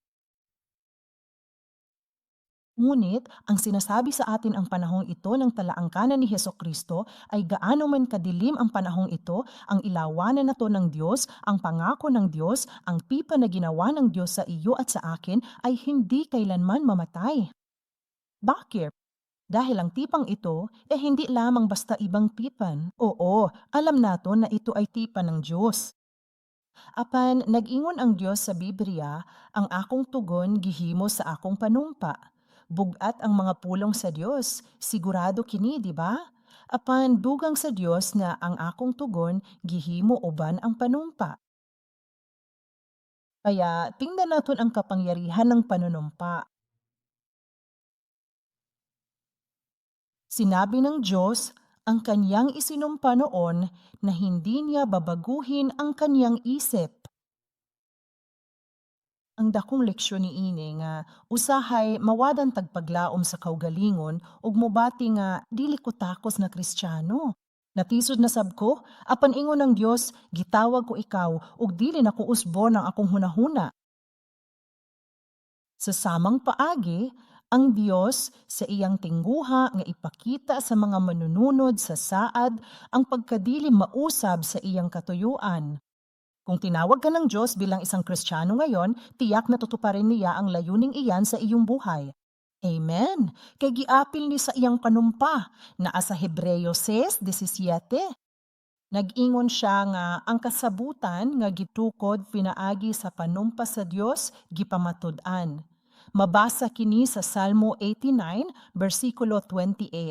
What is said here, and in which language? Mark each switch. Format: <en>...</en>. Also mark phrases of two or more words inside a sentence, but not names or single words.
<tl>Ngunit, ang sinasabi sa atin ang panahong ito ng talaangkanan ni Hesukristo ay gaano man kadilim ang panahong ito, ang ilawanan na to ng Diyos, ang pangako ng Diyos, ang pipa na ginawa ng Diyos sa iyo at sa akin ay hindi kailanman mamatay. Bakit? Dahil ang tipang ito hindi lamang basta ibang tipan. Oo, alam naton na ito ay tipan ng Diyos.</tl> <ceb>Apan nag-ingon ang Diyos sa Biblia, ang akong tugon gihimo sa akong panumpa. Bugat ang mga pulong sa Diyos, sigurado kini, di ba? Apan dugang sa Diyos nga ang akong tugon gihimo uban ang panumpa.</ceb> <tl>Kaya tingnan naton ang kapangyarihan ng panunumpa. Sinabi ng Diyos, ang kanyang isinumpa noon na hindi niya babaguhin ang kanyang isip.</tl> <ceb>Ang dakong leksyon niini nga usahay mawadan tagpaglaom sa kaugalingon ug mobati nga dili ko takos na Kristiyano. Natisod na sab ko, apan ingon ng Dios, gitawag ko ikaw ug dili na ko usbon ang akong hunahuna. Sa samang paagi, ang Dios sa iyang tingguha nga ipakita sa mga manununod sa saad ang pagkadili mausab sa iyang katuyuan.</ceb> <tl>Kung tinawag ka ng Diyos bilang isang Kristiyano ngayon, tiyak na tutuparin niya ang layuning iyan sa iyong buhay. Amen.</tl> <ceb>Kay giapil ni sa iyang panumpa, naa sa Hebreo 6:17. Nag-ingon siya nga ang kasabutan nga gitukod pinaagi sa panumpa sa Dios gipamatud-an. Mabasa kini sa Salmo 89, versikulo 28.</ceb>